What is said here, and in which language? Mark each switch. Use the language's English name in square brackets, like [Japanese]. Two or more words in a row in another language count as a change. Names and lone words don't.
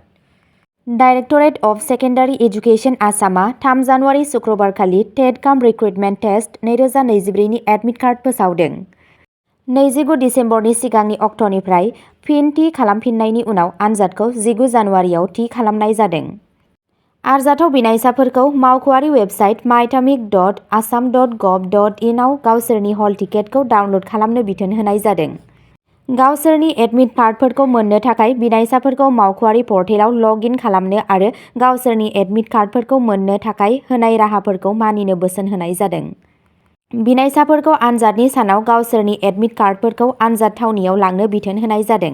[Bodo] डाइरेक्टरेट अफ सेकेन्डारि एजुकेसन आसामआ 3 जानुवारि शुक्रबारखालि [English] TET cum recruitment test [Bodo] 2024नि [English] admit card [Bodo] फोसावदों। 29 दिसेम्बरनि सिगांनि अक्ट'निफ्राय फिन थि खालामफिननायनि उनाव आनजादखौ 19 जानुवारियाव थि खालामनाय जादों। आरजाथाव बिनायसाफोरखौ मावख'आरि वेबसाइट myatomic.assam.gov.in आव गावसोरनि हल टिकेटखौ डाउनल'ड खालामनो बिथोन होनाय जादों। गावसोरनि एडमिट कार्डफोरखौ मोननो थाखाय बिनायसाफोरखौ मावख'आरि पर्टेलाव [English] log in [Bodo] खालामनो आरो गावसोरनि एडमिट कार्डफोरखौ मोननो थाखाय होनाय राहाफोरखौ मानिनो बोसोन होनाय जादों। बिनायसाफोरखौ आनजादनि सानाव गावसोरनि एडमिट कार्डफोरखौ आनजाद थावनियाव लांनो बिथोन होनाय जादों।